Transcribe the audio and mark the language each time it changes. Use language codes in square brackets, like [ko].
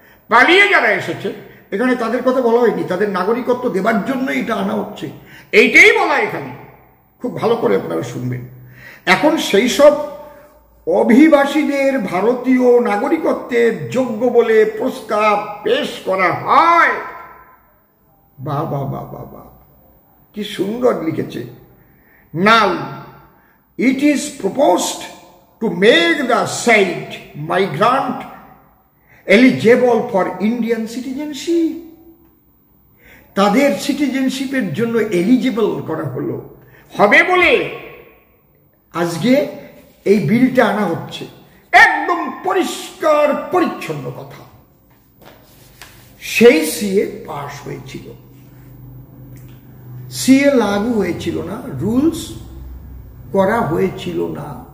[bn] পালিয়ে যারা এসেছে, এখানে তাদের কথা বলা হয়নি, তাদের নাগরিকত্ব দেবার জন্য এটা আনা হচ্ছে, এইটাই বলা এখানে। খুব ভালো করে আপনারা শুনবেন। এখন সেই সব অভিবাসীদের ভারতীয় নাগরিকত্বের যোগ্য বলে প্রস্তাব পেশ করা হয়। বাবা বাবা বাবা, কি সুন্দর লিখেছে। [en] Now it is proposed to make the said migrant eligible for Indian citizenship. [bn] তাদের সিটিজেনশিপের জন্য এলিজিবল করা হলো, হবে বলে আজকে এই বিলটা আনা হচ্ছে। একদম পরিষ্কার পরিচ্ছন্ন কথা। সেই সিএ পাশ হয়েছিল, সিএ লাগু হয়েছিল না, রুলস করা হয়েছিল না।